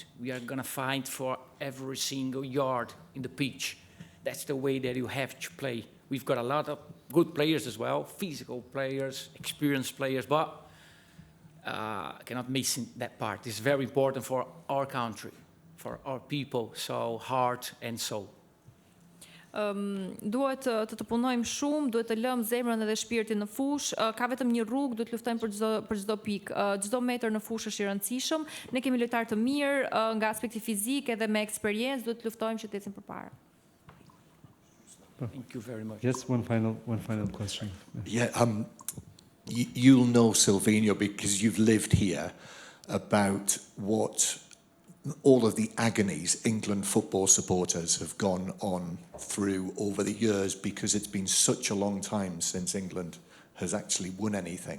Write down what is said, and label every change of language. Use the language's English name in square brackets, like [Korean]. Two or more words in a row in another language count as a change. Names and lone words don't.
[English] We are going to fight for every single yard in the pitch. That's the way that you have to play. We've got a lot of good players as well, physical players, experienced players, but cannot miss that part. It's very important for our country, for our people, so heart and soul. [Albanian] Duhet të punojmë shumë, duhet të lëmë zemrën edhe shpirtin në fushë, ka vetëm një rrugë, duhet luftojmë për çdo pikë, çdo metër në fushë është I rëndësishëm. Ne kemi lojtarë të mirë nga aspekti fizik edhe me eksperiencë, duhet të luftojmë që të ecim përpara. [English] Thank you very much. Yes, one final question. Yeah, you'll know Sylvinho because you've lived here about what all of the agonies England football supporters have gone on through over the years because it's been such a long time since England has actually won anything.